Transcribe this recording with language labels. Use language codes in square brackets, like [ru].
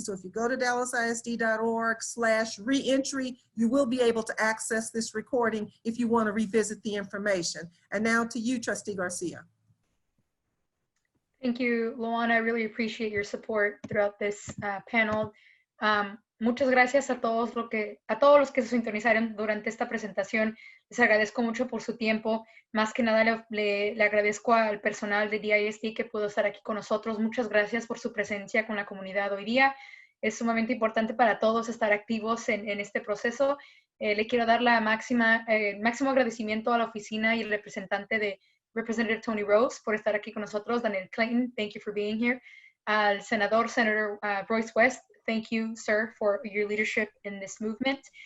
[en] So if you go to dallasisd.org/reentry, you will be able to access this recording if you want to revisit the information. And now to you, Trustee Garcia. Thank you, Luana. I really appreciate your support throughout this panel. [es] Muchas gracias a todos los que se sintonizaron durante esta presentación. Les agradezco mucho por su tiempo. Más que nada le agradezco al personal de DISD que pudo estar aquí con nosotros. Muchas gracias por su presencia con la comunidad hoy día. Es sumamente importante para todos estar activos en este proceso. Le quiero dar máximo agradecimiento a la oficina y el representante de Representative Tony Rose por estar aquí con nosotros. [en] Daniel Clayton, thank you for being here. Al Senator Royce West, thank you, sir, for your leadership in this movement.